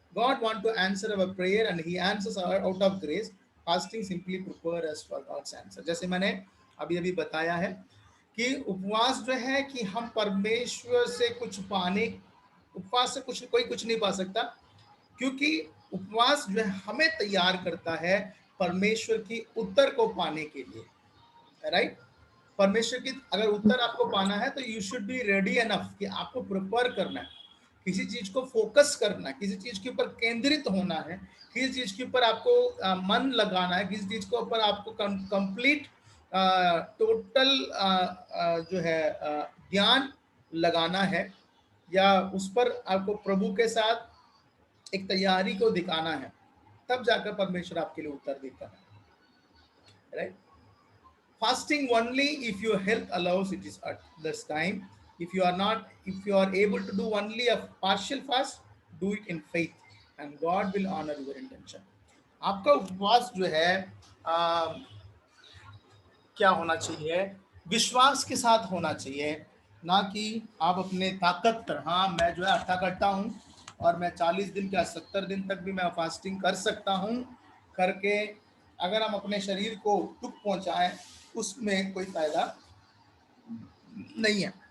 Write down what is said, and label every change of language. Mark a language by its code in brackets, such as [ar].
[en] God wants to answer our prayer and He answers out of grace. Fasting simply prepare us for God's answer. [hi] जैसे मैंने अभी बताया है कि उपवास जो है कि हम परमेश्वर से कुछ पाने, उपवास से कोई कुछ नहीं पा सकता, क्योंकि उपवास जो है हमें तैयार करता है परमेश्वर की उत्तर को पाने के लिए, राइट। परमेश्वर की अगर उत्तर आपको पाना है तो [en] you should be ready enough [hi] कि आपको प्रिपेयर करना है, किसी चीज को फोकस करना है, किसी चीज के ऊपर केंद्रित होना है, किसी चीज के ऊपर आपको मन लगाना है, किसी चीज के ऊपर आपको कंप्लीट टोटल जो है ध्यान लगाना है, या उस पर आपको प्रभु के साथ एक तैयारी को दिखाना है, तब जाकर परमेश्वर आपके लिए उत्तर देता है, right. [en] Fasting only if your health allows it is at this time. If you are able to do only a partial fast, do it in faith and God will honor your intention. [hi] आपका उपवास जो है क्या होना चाहिए? विश्वास के साथ होना चाहिए, ना कि आप अपने ताकत पर, हाँ मैं जो है अट्ठा करता हूँ और मैं 40 दिन या 70 दिन तक भी मैं फास्टिंग कर सकता हूँ करके अगर हम अपने शरीर को दुख पहुंचाएं, उसमें कोई फायदा नहीं है।